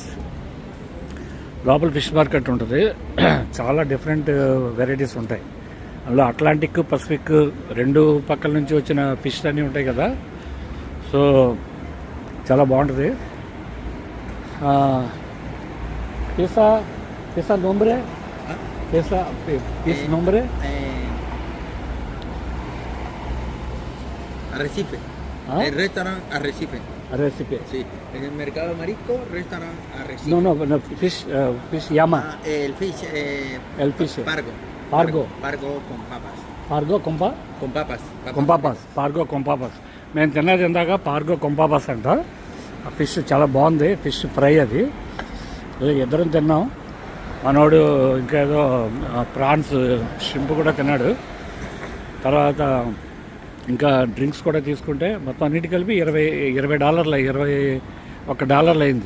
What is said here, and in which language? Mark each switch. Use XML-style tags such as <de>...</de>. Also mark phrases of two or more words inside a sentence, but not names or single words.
<te>లోపల</te> <en>fish market</en> <te>ఉంటుంది. చాలా</te> <en>different varieties</en> <te>ఉంటాయి అందులో. అట్లాంటిక్, పసిఫిక్ రెండు పక్కల నుంచి వచ్చిన ఫిష్ అన్నీ ఉంటాయి కదా. సో చాలా బాగుంటుంది. పిసా పిసా నోంబ్రే పిసా పిస్ నోంబ్రే</te> <es>Arrecife. El restaurante Arrecife. Arrecife. Sí. En el mercado marisco, restaurante Arrecife. No, fish llama. El fish. El fish. Pargo. Pargo. Pargo con papas. pargo con pa Con papas. con papas. pargo con papas.</es> <te>మేము తిన్నది ఇందాక</te> <es>pargo con papas</es> <te>అంట. ఆ ఫిష్ చాలా బాగుంది.</te> <en>fish fry</en> <te>అది. ఇద్దరం తిన్నాం. మనోడు ఇంకా ఏదో</te> <en>prawns, shrimp</en> <te>కూడా తిన్నాడు. తర్వాత ఇంకా డ్రింక్స్ కూడా తీసుకుంటే మొత్తం అన్నిటి కలిపి $20 $21 అయింది.</te>